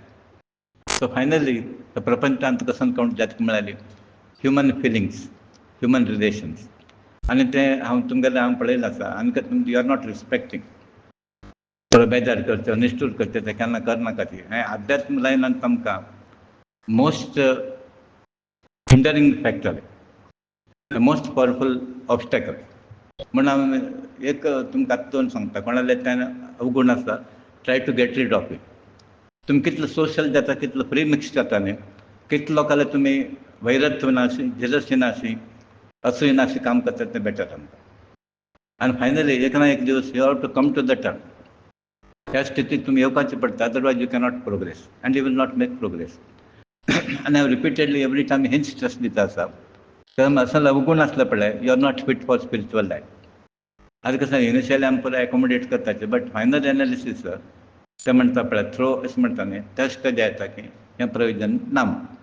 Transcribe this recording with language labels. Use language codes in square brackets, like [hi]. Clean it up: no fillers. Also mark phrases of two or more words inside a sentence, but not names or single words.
[en] so finally [kok] प्रपंचांत कसं कावंट जाता म्हळ्यार [en] human feelings human relations [kok] आनी तें हांव तुमगेलें हांव पळयलां आसा आनी तुमी [en] you are not respecting [kok] थोडो बेजार करचो निश्ठूर करचें तें केन्ना करनाका ती हें अध्यात्म लायनांत आमकां [en] most hindering factor most powerful obstacle [kok] म्हण हांव एक तुमकां आतां दोन सांगता कोणाले तें अवगूण आसा [en] try to get rid of it. [kok] तुमी कितलो सोशल जाता कितलो [en] free mix [kok] जाता न्ही कितलो लोकांले तुमी वैरत्व नाशी जेलसी नाशी असूय नाशी काम करता तें बेटर आमकां. आनी फायनली एक ना एक दीस [en] you have to come to the term [kok] ह्या स्थितीक तुमी येवपाचें पडटा [en] otherwise you cannot progress and you will not make progress. [kok] आनी हांव [en] repeatedly every time [kok] हेंच स्ट्रेस दिता आसा कारण असो अवगूण आसलो पळय [en] you are not fit for spiritual life. [kok] आतां कसं इनिशियली आमी पळय एकोमोडेट करताचे [en] but final analysis [kok] ते म्हणटा पळय थ्रो अशें म्हणटा न्ही त्या स्टेज येता की हें प्रयोजन ना म्हणून.